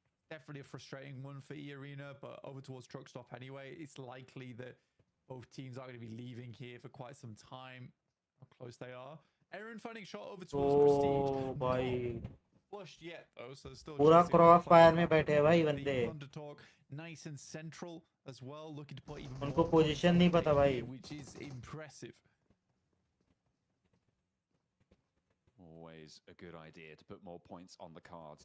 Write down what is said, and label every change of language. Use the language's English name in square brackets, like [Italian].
[English] Definitely a frustrating one for E-Arena, but over towards truck stop anyway. It's likely that both teams are going to be leaving here for quite some time. How close they are. Aaron finding shot over towards Prestige. [Hindi] भाई. [English] Flushed yet though, so still [Hindi] पूरा cross fire में बैठे हैं भाई बंदे. [English] Nice and central as well, looking to put even [Hindi] उनको position नहीं पता भाई. [English] Which is impressive. Always a good idea to put more points on the cards.